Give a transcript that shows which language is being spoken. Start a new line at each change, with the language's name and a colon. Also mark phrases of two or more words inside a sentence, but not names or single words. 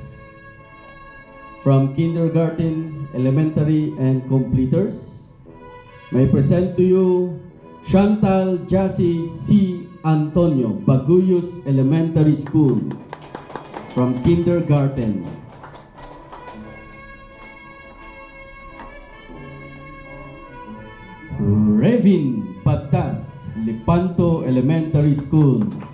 English: from kindergarten, elementary, and completers, may I present to you Chantal Jassy C. Antonio, Baguyos Elementary School, from kindergarten. Revin Pagtas, Lipanto Elementary School.